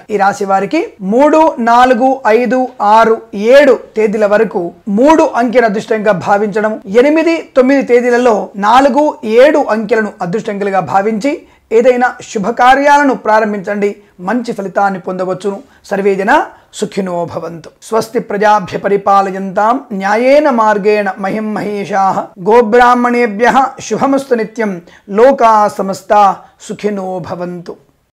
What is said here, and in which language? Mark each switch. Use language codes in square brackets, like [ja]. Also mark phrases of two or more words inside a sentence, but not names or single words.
[te] ఈ రాశి వారికి 3, 4, 5, 6, 7 తేదీల వరకు 3 అంకెను అదృష్టంగా భావించడం, 8, 9 తేదీలలో 4, 7 అంకెలను అదృష్టంగా భావించి ఏదైనా శుభకార్యాలను ప్రారంభించండి, మంచి ఫలితాన్ని పొందవచ్చును। [sa] సర్వేజన సుఖినో భవంతు। స్వస్తి ప్రజాభ్య పరిపాలయంతాం న్యాయేన మార్గేణ మహిం మహేషాః గోబ్రాహ్మణేభ్యః శుభమస్తు నిత్యం। లోకా సమస్తా సుఖినో భవంతు।